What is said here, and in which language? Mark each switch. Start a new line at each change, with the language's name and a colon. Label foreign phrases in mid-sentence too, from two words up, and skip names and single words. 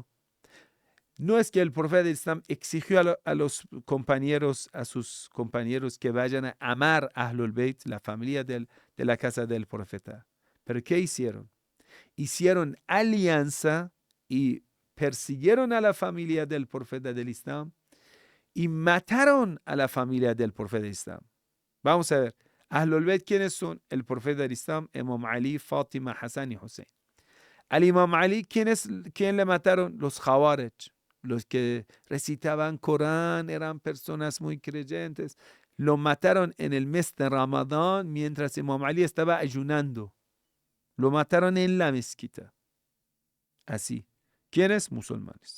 Spanish: No es que el profeta del Islam exigió a los compañeros, a sus compañeros que vayan a amar a Ahlul Bayt, la familia de la casa del profeta. Pero ¿qué hicieron? Hicieron alianza y persiguieron a la familia del profeta del Islam y mataron a la familia del profeta del Islam. Vamos a ver. Ahlul Bayt, ¿quiénes son? El profeta del Islam, Imam Ali, Fátima, Hassan y Hussein. Al Imam Ali, ¿quién le mataron? Los Khawarij, los que recitaban Corán, eran personas muy creyentes. Lo mataron en el mes de Ramadán mientras Imam Ali estaba ayunando. Lo mataron en la mezquita. Así. ¿Quiénes? Musulmanes.